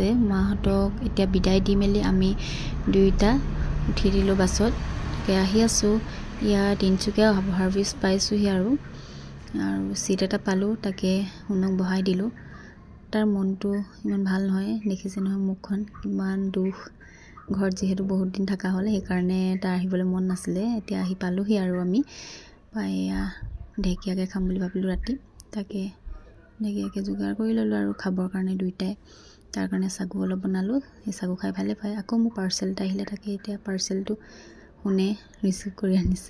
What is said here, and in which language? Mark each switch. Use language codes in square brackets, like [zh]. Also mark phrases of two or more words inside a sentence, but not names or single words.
[as] মাহঁতক এতিয়া বিদায় দি মেলি আমি দুইটা উঠি দিলো বাছত। তাকে আহি আছো ইয়া তিনচুকীয়া হাৰ্ভিস পাইছোহি আৰু সিট এটা পালো তাকে হুনক বহাই দিলো। তাৰ মনটো ইমান ভাল নহয়, দেখিছে নহয় মুখখন কিমান দুখ। ঘৰ যিহেতু বহুত দিন থকা হ'ল সেইকাৰণে তাৰ আহিবলৈ মন নাছিলে। এতিয়া আহি পালোহি আৰু আমি পাইয়া ঢেকিয়াকে খাম বুলি ভাবিলো ৰাতি। তাকে ঢেকিয়াকে যোগাৰ কৰি ললো আৰু খাবৰ কাৰণে দুইটাই। তাৰ কাৰণে সাগু অলপ বনালো। এই সাগু খাই ভালে পায়। আকৌ মোৰ পাৰ্সেল এটা আহিলে, তাকে এতিয়া পাৰ্সেলটো হুনে ৰিসিভ কৰি আনিছে।